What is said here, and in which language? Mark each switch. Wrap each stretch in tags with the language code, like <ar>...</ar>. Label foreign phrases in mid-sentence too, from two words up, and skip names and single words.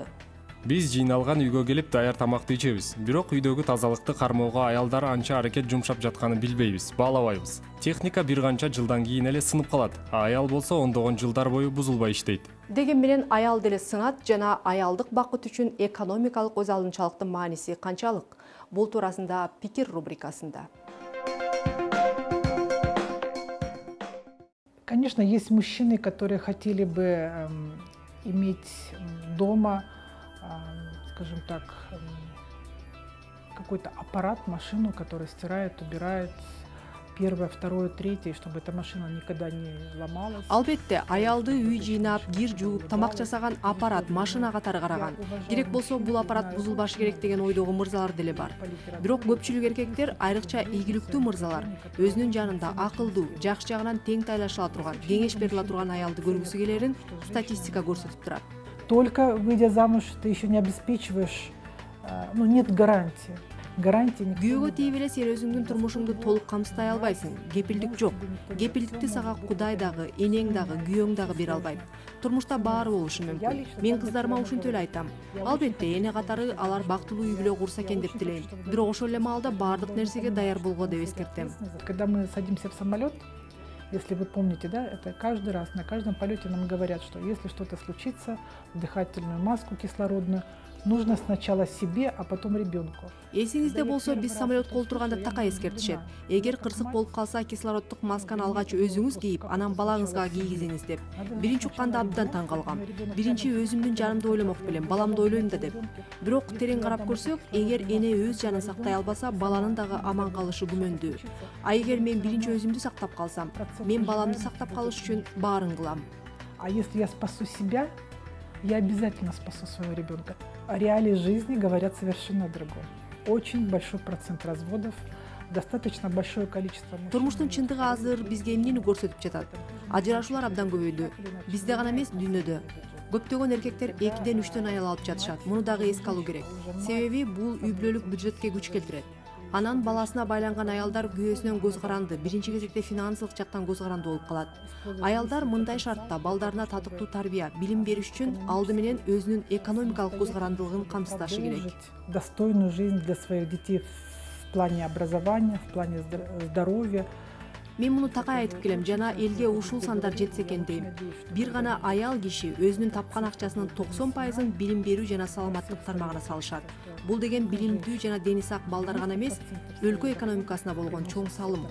<ky>Биз жыйналган үйгө келип даяр тамакты ичебиз. Бирок үйдөгү тазалыкты кармоого аялдар анча аракет жумшап жатканын билбейбиз, баалабайбыз. Техника бир канча жылдан кийин эле сынып калат, а аял болсо ондогон жылдар бою бузулбай иштейт. Деген менен аял деле сынат жана аялдык бакыт үчүн экономикалык өз алынчалыктын мааниси канчалык? Бул туурасында пикир рубрикасында.</ky> <ru>Конечно, есть мужчины, которые хотели бы иметь дома, скажем так, какой-то аппарат, машину, которая стирает, убирает первое, второе, третье, чтобы эта машина никогда не ломалась.</ru> <ky>Албетте, аялды үй жыйнап, кир жууп, тамак жасаган аппарат, машина катары караган. Керек болсо бул аппарат бузулбашы керек деген ойдогу мырзалар деле бар. Бирок көпчүлүк эркектер, айрыкча ийгиликтүү мырзалар, өзүнүн жанында акылдуу, жакшы жагынан тең тайлашыла турган, кеңеш бериле турган аялды көргүсү келерин статистика көрсөтүп турат.</ky> <ru>Только выйдя замуж, ты еще не обеспечиваешь, нет гарантии.</ru> <ky>Күйөөгө тийип эле сен өзүңдүн турмушуңду толук камсыздай албайсың. Кепилдик жок. Кепилдикти сага Кудай дагы, энең дагы, күйөөң дагы бере албайт. Турмушта баары болушу мүмкүн. Мен кыздарыма ушинтип эле айтам. Албетте, эне катары алар бактылуу үй бүлө курса экен деп тилейм. Бирок ошол эле маалда баардык нерсеге даяр болгула деп эскертем.</ky> <ru>Когда мы садимся в самолет, если вы помните, да, это каждый раз, на каждом полете нам говорят, что если что-то случится, дыхательную маску кислородную нужно сначала себе, а потом ребенку.</ru> <ky>Эсиңизде болсо, биз самолетко отурганда така эскертишет. Эгер кырсык болуп калса, кислороддук масканы алгач өзүңүз кийип, анан балаңызга кийгизиңиз деп. Биринчи укканда абдан таң калгам. Биринчи өзүмдүн жанымды ойломок белем, баламды ойлойм да деп. Бирок терең карап көрсөк, эгер эне өз жанын сактай албаса, баланын дагы аман калышы күмөндүү. А эгер мен биринчи өзүмдү сактап калсам, мен баламды сактап калыш үчүн баарын кылам.</ky> <ru>А если я спасу себя, я обязательно спасу своего ребенка. Реалии жизни говорят совершенно другое. Очень большой процент разводов, достаточно большое количество мужчин.</ru> <ky>Турмуштун чындыгы азыр бизге эмнени көрсөтүп жатат? Ажырашуулар абдан көбөйдү. Бизде гана эмес, дүйнөдө. Көптөгөн эркектер 2-3 аял алып жатышат. Муну дагы эске алуу керек. Себеби бул үй бүлөлүк бюджетке күч келтирет. Анан баласына байланган аялдар күйөөсүнөн көз каранды, биринчи кезекте финансылык жактан көз каранды болуп калат. Аялдар мындай шартта балдарына татыктуу тарбия, билим бериш үчүн алды менен өзүнүн экономикалык көз карандылыгын камсыздашы керек.</ky> <ru>Достойную жизнь для своих детей в плане образования, в плане здоровья.</ru> <ky>Мен муну такай айтып келем, жана элге ушул сандар жетсе экен дейм. Бир гана аял киши өзүнүн тапкан акчасынын 90%-ын билим берүү жана саламаттык тармагына салышат. Бул деген билимдүү жана дени сак балдар гана эмес, өлкө экономикасына болгон чоң салым.</ky>